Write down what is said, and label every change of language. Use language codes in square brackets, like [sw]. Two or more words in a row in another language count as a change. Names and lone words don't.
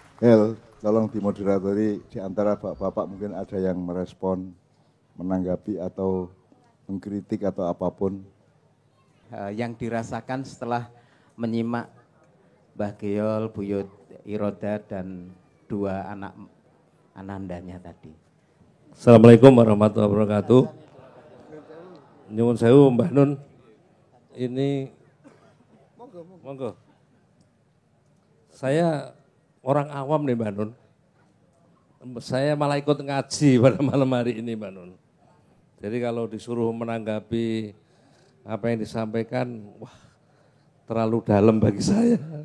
[id] PL, tolong dimoderatori di antara bapak-bapak mungkin ada yang merespon, menanggapi atau mengkritik atau apapun. Yang dirasakan setelah menyimak Mbah Geyol, Buyut Iroda dan dua anak anandanya tadi. [ar] Assalamualaikum warahmatullahi wabarakatuh. [jv] Nyuwun sewu Mbah Nun. [id] Ini monggo. Saya orang awam nih Mbak Nun. Saya malah ikut ngaji pada malam hari ini Mbak Nun. Jadi kalau disuruh menanggapi apa yang disampaikan, wah terlalu dalam bagi saya.